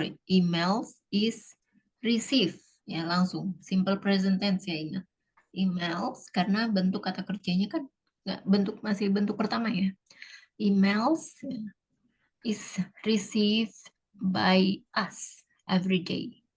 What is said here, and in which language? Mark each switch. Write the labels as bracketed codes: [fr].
[en] Emails is received [id] ya, langsung [en] simple present tense ya ini. [id] Emails karena bentuk kata kerjanya kan masih bentuk pertama ya. [en] Emails is received by us every day.